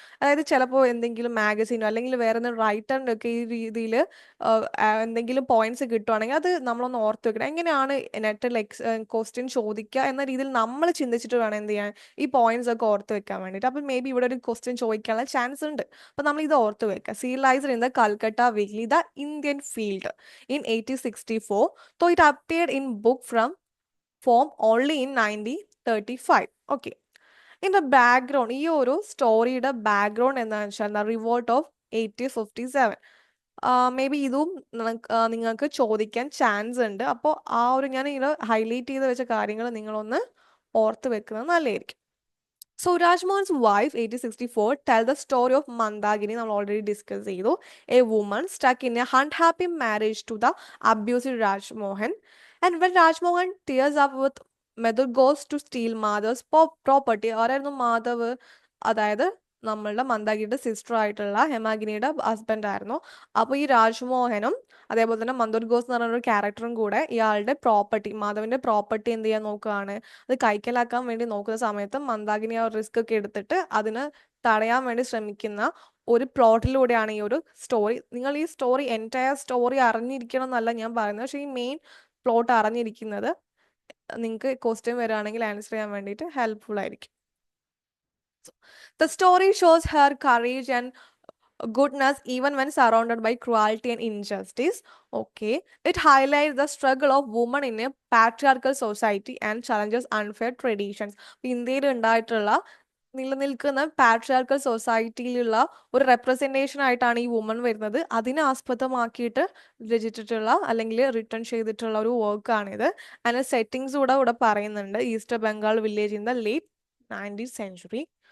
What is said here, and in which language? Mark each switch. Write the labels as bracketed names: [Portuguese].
[Malayalam] അതായത് ചിലപ്പോൾ എന്തെങ്കിലും മാഗസീനോ അല്ലെങ്കിൽ വേറെ എന്തെങ്കിലും റൈറ്ററിൻ്റെ ഒക്കെ ഈ രീതിയിൽ എന്തെങ്കിലും പോയിന്റ്സ് കിട്ടുവാണെങ്കിൽ അത് നമ്മളൊന്ന് ഓർത്ത് വെക്കണം. എങ്ങനെയാണ് നെറ്റിൽ ക്വസ്റ്റ്യൻ ചോദിക്കുക എന്ന രീതിയിൽ നമ്മൾ ചിന്തിച്ചിട്ട് വേണം എന്ത് ചെയ്യാൻ, ഈ പോയിന്റ്സ് ഒക്കെ ഓർത്ത് വെക്കാൻ വേണ്ടിയിട്ട്. അപ്പം മേ ബി ഇവിടെ ഒരു ക്വസ്റ്റ്യൻ ചോദിക്കാനുള്ള ചാൻസ് ഉണ്ട്. അപ്പം നമ്മൾ ഇത് ഓർത്ത് വെക്കുക. [English] Serialised in the Calcutta weekly, the Indian field in 1864, though it appeared in book form only in 1935. Okay. In the background, [Malayalam] ഈ ഒരു സ്റ്റോറിയുടെ ബാക്ക്ഗ്രൗണ്ട് എന്താണെന്ന് വെച്ചാൽ റിവോൾട്ട് ഓഫ് 1857. മേ ബി ഇതും നിങ്ങൾക്ക് ചോദിക്കാൻ ചാൻസ് ഉണ്ട്. അപ്പോൾ ആ ഒരു ഞാൻ ഇങ്ങനെ ഹൈലൈറ്റ് ചെയ്ത് വെച്ച കാര്യങ്ങൾ നിങ്ങളൊന്ന് ഓർത്ത് വെക്കുന്നത് നല്ലതായിരിക്കും. [English] So Rajmohan's wife, 1864, tell the story of Mandagini. [Malayalam] നമ്മൾ already discussed ചെയ്തു. [English] A woman stuck in a unhappy marriage to the abusive Rajmohan. And when Rajmohan tears up with Madhu goes to steal Madhav's property. [Malayalam] ആരായിരുന്നു മാധവ്? അതായത് നമ്മളുടെ മന്ദാകിനിയുടെ sister ആയിട്ടുള്ള ഹേമാഗിനിയുടെ husband ആയിരുന്നു. അപ്പോൾ ഈ രാജ്മോഹനും അതേപോലെ തന്നെ മന്ദൂർ ഘോസ് എന്ന് പറഞ്ഞൊരു ക്യാരക്ടറും കൂടെ ഇയാളുടെ പ്രോപ്പർട്ടി, മാധവിന്റെ പ്രോപ്പർട്ടി എന്ത് ചെയ്യാൻ നോക്കുകയാണ്, അത് കൈക്കലാക്കാൻ വേണ്ടി നോക്കുന്ന സമയത്ത് മന്ദാകിനി ആ റിസ്ക് ഒക്കെ എടുത്തിട്ട് അതിന് തടയാൻ വേണ്ടി ശ്രമിക്കുന്ന ഒരു പ്ലോട്ടിലൂടെയാണ് ഈ ഒരു സ്റ്റോറി. നിങ്ങൾ ഈ സ്റ്റോറി എൻറ്റയർ സ്റ്റോറി അറിഞ്ഞിരിക്കണം എന്നല്ല ഞാൻ പറയുന്നത്, പക്ഷേ ഈ മെയിൻ പ്ലോട്ട് അറിഞ്ഞിരിക്കുന്നത് നിങ്ങൾക്ക് ക്വസ്റ്റ്യൻ വരികയാണെങ്കിൽ ആൻസർ ചെയ്യാൻ വേണ്ടിയിട്ട് ഹെൽപ്ഫുൾ ആയിരിക്കും. [English] The story shows her courage and goodness even when surrounded by cruelty and injustice. Okay. It highlights the struggle of women in a patriarchal society and challenges unfair traditions. [Malayalam] ഇന്ത്യയിൽ ഉണ്ടായിട്ടുള്ള നിലനിൽക്കുന്ന patriarchal സൊസൈറ്റിയിലുള്ള ഒരു representation ആയിട്ടാണ് ഈ woman വരുന്നത്. അതിനെ ആസ്പദമാക്കിയിട്ട് രചിച്ചിട്ടുള്ള അല്ലെങ്കിൽ return ചെയ്തിട്ടുള്ള ഒരു വർക്കാണിത്. അതിന് സെറ്റിങ്സ് ഇവിടെ പറയുന്നുണ്ട്. [English] East Bengal village in the late 19th century.